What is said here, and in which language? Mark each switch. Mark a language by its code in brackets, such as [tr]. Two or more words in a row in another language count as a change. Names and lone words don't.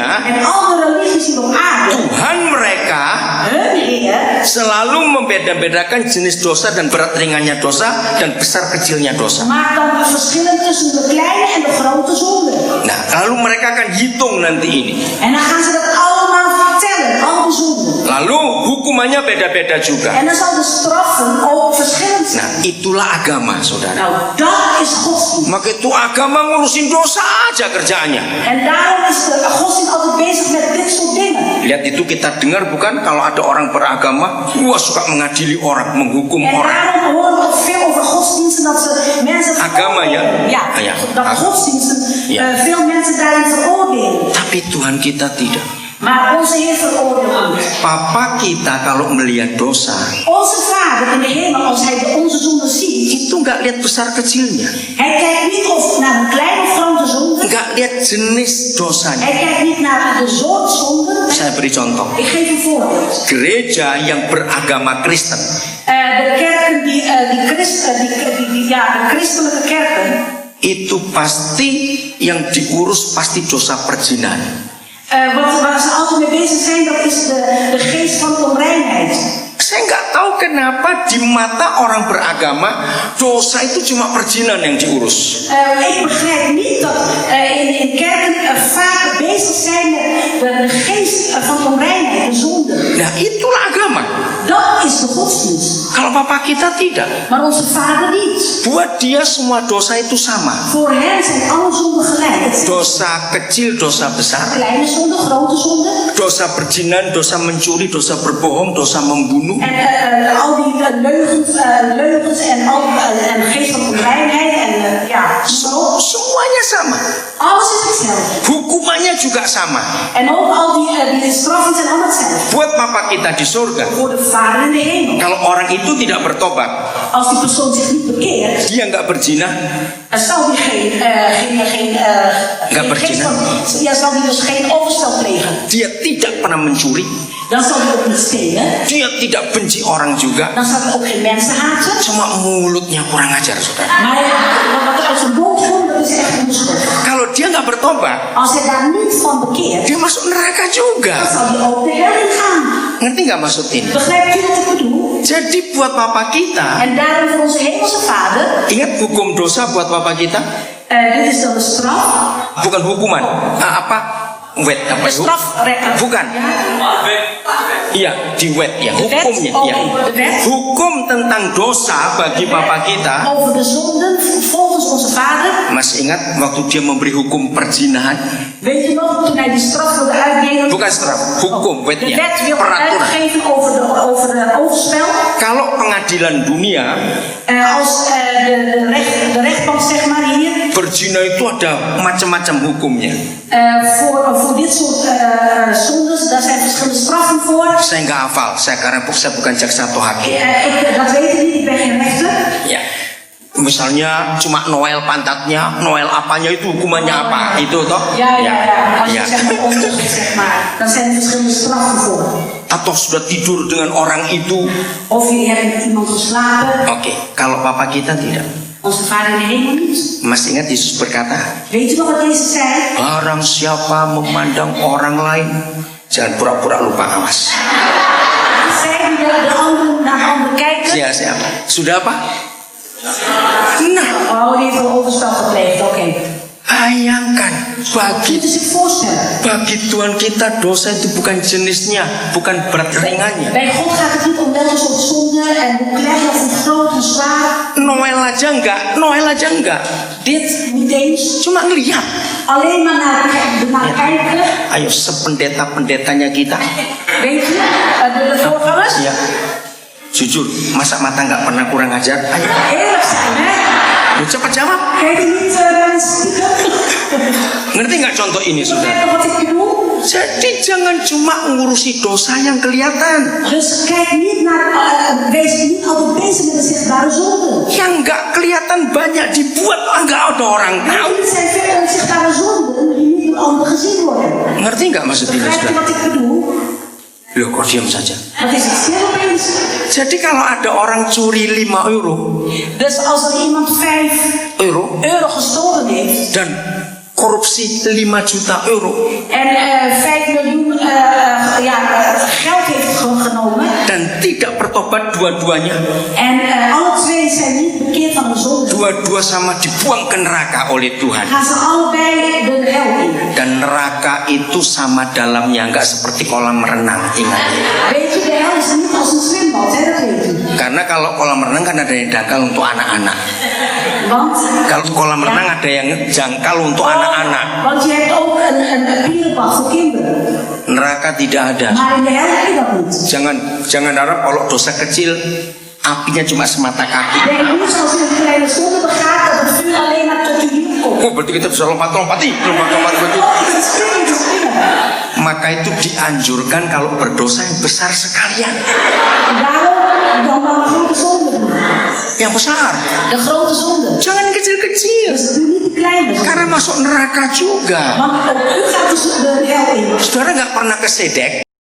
[nl] en alle religies hier op aarde, [id] Tuhan mereka [nl] hun Heer [id] selalu membeda-bedakan jenis dosa dan berat ringannya dosa dan besar kecilnya dosa. [nl] maakt dan verschillen tussen de kleine en de grote zonde. [id] Nah, lalu mereka akan hitung nanti ini. [nl] En dan gaan ze dat allemaal vertellen, al die zonden. [id] Lalu hukumannya beda-beda juga. [nl] En dan zal de straffen ook verschillend zijn. [id] Nah, itulah agama, saudara. [nl] Nou, dat is godsdienst. [id] Maka itu agama ngurusin dosa aja kerjaannya. [nl] En daarom is de godsdienst altijd bezig met dit soort dingen. [id] Lihat itu kita dengar bukan kalau ada orang beragama, wah suka mengadili orang, menghukum [nl] En [id] orang. [nl] daarom horen we ook veel over godsdiensten dat ze mensen [id] Agama, ja? [nl] Ja, Ja. dat godsdiensten Ja. veel mensen daarin veroordelen. [id] Tapi Tuhan kita tidak. [nl] Maar onze Heer veroordeelt niet. [id] Papa kita kalau melihat dosa, [nl] Onze Vader in de hemel, als hij onze zonde ziet, [id] itu nggak lihat besar kecilnya, [nl] hij kijkt niet of naar een kleine of grote zonde. [id] nggak lihat jenis dosanya. [nl] Hij kijkt niet naar de soort zonde. [id] Saya beri contoh. [nl] Ik geef een voorbeeld. [id] Gereja yang beragama Kristen [nl] De kerken de christelijke kerken, [id] itu pasti yang diurus pasti dosa perzinahan. [nl] waar ze altijd mee bezig zijn, dat is de geest van onreinheid. [id] Saya nggak tahu kenapa di mata orang beragama dosa itu cuma perzinahan yang diurus. [nl] Ik begrijp niet dat in kerken vaak bezig zijn met de geest van onreinheid, de zonde. [id] Nah, itulah agama. [nl] Dat is de godsdienst. [id] Kalau papa kita tidak. [nl] Maar onze Vader niet. [id] Buat dia semua dosa itu sama. [nl] Voor hen zijn alle zonden gelijk. Het zijn [id] Dosa kecil, dosa besar. [nl] kleine zonde, grote zonde. [id] Dosa perzinahan, dosa mencuri, dosa berbohong, dosa membunuh. [nl] En al die leugens en geest van onreinheid en [id] Semuanya sama. [nl] alles is hetzelfde. [id] Hukumannya juga sama. [nl] En ook al die straffen zijn allemaal hetzelfde. [id] Buat papa kita di surga, [nl] Voor de Vader in de hemel. [id] kalau orang itu tidak bertobat, [nl] Als die persoon zich niet bekeert, [id] dia nggak berzina, [nl] zal die zal die dus geen overspel plegen. [id] dia tidak pernah mencuri, [nl] Dan zal hij ook niet stelen. [id] dia tidak benci orang juga. [nl] Dan zal hij ook geen mensen haten. [id] Cuma mulutnya kurang ajar, saudara. [nl] Maar wat er uit zijn mond komt, dat is echt onschuldig. [id] Kalau dia nggak bertobat, [nl] Als hij daar niet van bekeert, [id] dia masuk neraka [nl] dan [id] juga. [nl] zal hij ook de hel in gaan. [id] Ngerti nggak maksud ini? [nl] Begrijpt u wat ik bedoel? [id] Jadi buat papa kita, [nl] En daarom voor onze hemelse Vader, [id] ingat hukum dosa buat papa kita? [nl] dit is dan de straf. [id] Bukan hukuman. Apa? Wet apa? [nl] De strafrechter. [id] Bukan. Iya, di wet ya, [nl] De wet, [id] hukumnya oke, ya. [nl] de wet. [id] Hukum tentang dosa bagi papa kita. [nl] Over de zonden volgens onze Vader. [id] Masih ingat waktu dia memberi hukum perzinahan? [nl] Weet je nog, toen hij die straf wilde uitdelen? [id] Bukan straf, hukum, [nl] De [id] wetnya, [nl] wet wilde [id] peraturan. [nl] uitgeven over de overspel. [id] Kalau pengadilan dunia, [nl] Als de rechtbank, zeg maar hier, [id] berzina itu ada macam-macam hukumnya. [nl] voor dit soort zondes, daar zijn verschillende straffen voor. [id] Saya nggak hafal, saya bukan jaksa atau hakim. [nl] Dat weet ik niet, ik ben geen rechter. [id] Ya, misalnya cuma Noel pantatnya, Noel apanya itu hukumannya apa? Itu toh? [nl] Ja. Als je [id] Ya. [nl] zeg maar ontucht, zeg maar, dan zijn er verschillende straffen voor. [id] Atau sudah tidur dengan orang itu. [nl] Of je hebt met iemand geslapen. [id] Oke, kalau papa kita tidak. [nl] Onze Vader in de hemel niet. [id] Masih ingat Yesus berkata, [nl] Weet je nog wat Jezus zei? [id] barang siapa memandang orang lain, jangan pura-pura lupa, awas. [nl] Zij die de anderen naar de ander kijken. [id] Siapa? Sudah apa? Nah, [nl] Oh, die heeft een overstap gepleegd, oké. [id] bayangkan bagi [nl] Kunt u zich voorstellen? [id] bagi Tuhan kita dosa itu bukan jenisnya, bukan berat ringannya. [nl] Bij God gaat het niet om welke soort zonde en hoe klein of hoe groot en zwaar. [id] Noel aja enggak. [nl] Dit niet eens. [id] Cuma ngelihat. [nl] Alleen maar naar kijken. [id] Ayo sependeta-pendetanya kita. [nl] Weet je, de voorgangers. [id] Ya, jujur, masa mata nggak pernah kurang ajar? Ayo, [nl] Eerlijk zijn, hè? [id] cepat jawab. [nl] Kijk je niet naar de stiekem? [id] Ngerti nggak contoh ini, [nl] Begrijp [id] saudara? [nl] je wat ik bedoel? [id] Jadi jangan cuma ngurusi dosa yang kelihatan, [nl] Dus kijk niet naar, wees niet altijd bezig met de zichtbare zonden. [id] yang nggak kelihatan banyak dibuat, nggak ada orang tahu. [nl] Dit zijn veel onzichtbare zonden die niet door anderen gezien worden. [id] Ngerti nggak maksud ini, [nl] Begrijp je [id] saudara? [nl] wat ik bedoel? [id] Loh, kok diam saja? [nl] Wat is het stil opeens? [id] Jadi kalau ada orang curi 5 euro [nl] Dus als er iemand 5 euro euro gestolen heeft [id] dan korupsi 5 juta euro [nl] en 5 miljoen geld heeft genomen [id] dan tidak bertobat dua-duanya, [nl] en alle twee zijn niet bekeerd van de zonde, [id] dua-dua sama dibuang ke neraka oleh Tuhan. [nl] gaan ze allebei de hel in. [id] Dan neraka itu sama dalamnya, nggak seperti kolam renang, ingat. [nl] Weet je, de hel is niet als een zwembad, hè, dat weet u. [id] Karena kalau kolam renang kan ada yang dangkal untuk anak-anak. [nl] Want, [id] Kalau kolam renang ada yang jangkal untuk anak-anak. [nl] want je hebt ook een pierenbad voor kinderen. [id] Neraka tidak ada. [nl] Maar in de hel heb je dat niet. [id] Jangan harap kalau dosa kecil apinya cuma semata kaki. [nl] Denk niet zoals u een kleine zonde begaat dat het vuur alleen maar tot u hiel komt. [id] Oh, berarti kita bisa lompat begitu. [nl] Oh, het is springen. [id] Maka itu dianjurkan kalau berdosa yang besar sekalian. [nl] Daarom dan maar een grote zonde doen. [id] Yang besar. [nl] De grote zonde. [id] Jangan kecil-kecil. [nl] Dus doe niet de kleine zonde. [id] Karena masuk neraka juga. [nl] Want ook u gaat de hel in. [id] Saudara nggak pernah ke Sedek?